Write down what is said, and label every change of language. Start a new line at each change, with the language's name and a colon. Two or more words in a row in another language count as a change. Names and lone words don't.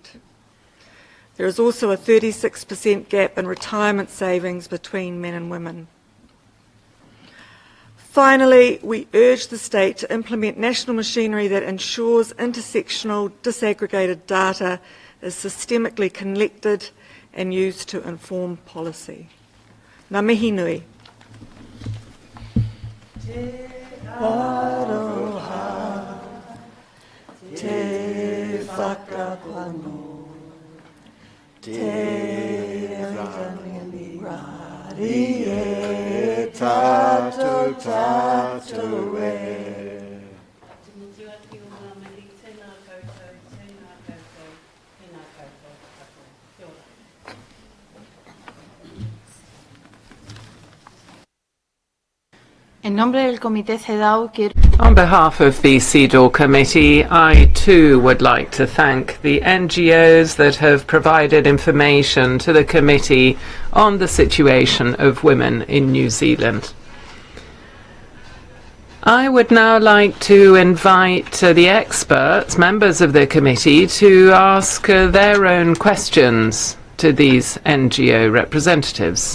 English: There is also a 36% gap in retirement savings between men and women. Finally, we urge the state to implement national machinery that ensures intersectional disaggregated data is systemically collected and used to inform policy.
Māori: Ngā mihi nui. Te aroha, te whakapono, te rari e tātou tātou e.
Spanish: En nombre del Comité CEDAW, quiero...
English: On behalf of the CEDAW Committee, I too would like to thank the NGOs that have provided information to the committee on the situation of women in New Zealand. I would now like to invite the experts, members of the committee, to ask their own questions to these NGO representatives.